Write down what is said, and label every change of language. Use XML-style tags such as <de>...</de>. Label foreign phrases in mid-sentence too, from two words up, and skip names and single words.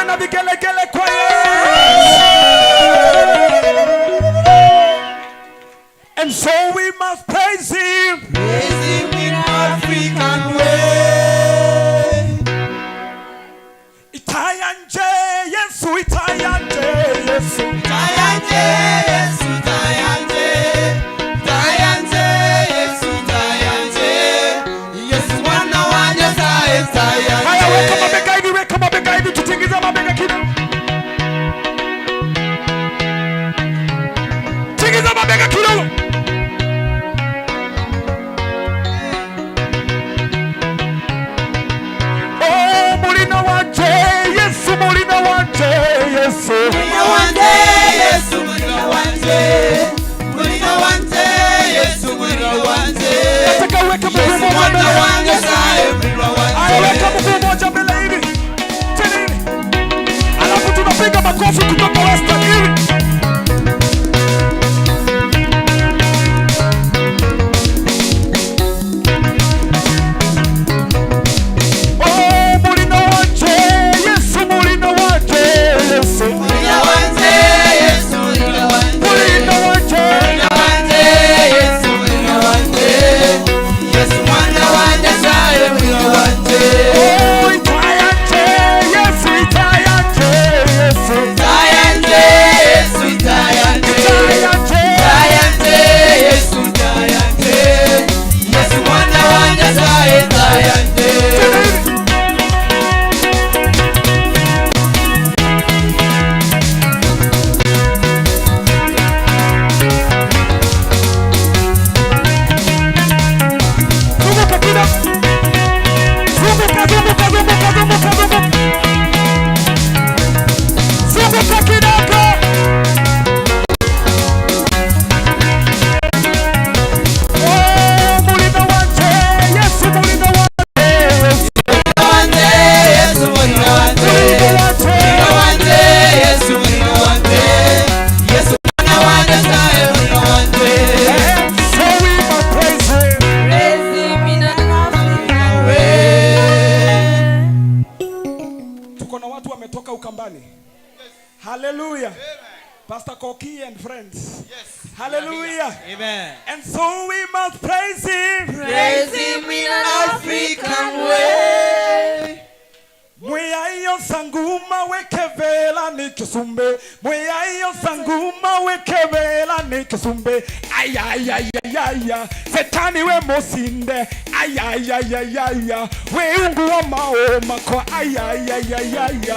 <sw>vigelegele kwa Yesu.</sw> <en>And so we must praise him. Praise him in African way.</en> <luy>Itayanje Yesu, itayanje Yesu, Itayanje Yesu, itayanje. Itayanje Yesu, itayanje. Yesu mwana wa Nyasaye, itayanje.</luy> <sw>haya weka mabega hivi tutingiza mabega kidogo. Tingiza mabega kidogo.</sw> <luy>Oh, mulina wanje Yesu, mulina wanje Yesu. Mulina wanje Yesu, mulina wanje. Mulina wanje Yesu, mulina wanje.</luy> <sw>Nataka uweke mguu</sw> <luy>Yesu</luy> <sw>mmoja</sw> <luy>mwana</luy> <sw>mbele.</sw> <luy>wa Nyasaye, mulina</luy> <sw>Haya, weka</sw> <luy>wanje.</luy> <sw>mguu mmoja mbele hivi. Tena hivi. Alafu tunapiga makofi kutoka Western hivi.</sw> <luy>Oh, mulina wanje Yesu, mulina wanje Yesu. Mulina wanje Yesu, mulina wanje. Mulina wanje. Mulina wanje Yesu, mulina wanje. Yesu mwana wa Nyasaye, mulina wanje. Oh, itayanje Yesu, itayanje Yesu. Itayanje Yesu, itayanje. Itayanje. Itayanje Yesu, itayanje. Yesu mwana wa Nyasaye, itayanje.</luy> <sw>Zunguka kidogo. Zunguka kidogo.</sw> <luy>Oh, mulina wanje Yesu, mulina wanje Yesu. Mulina wanje Yesu, mulina wanje. Mulina wanje Yesu, mulina wanje. Yesu mwana wa Nyasaye, mulina wanje.</luy> <en>So we must praise him.</en> <sw>Tuko na watu wametoka Ukambani.</sw> <en>Hallelujah. Pastor Koki and friends. Yes. Hallelujah. Amen. And so we must praise him. Praise him in an African way.</en> <kam>Mweya iyo sanguma wekevela nikisumbe. Mweya iyo sanguma wekevela nikisumbe. Ayayayayaya. Setani we mosinde. Ayayayayaya. We ungu wa maoma kwa ayayayayaya.</kam>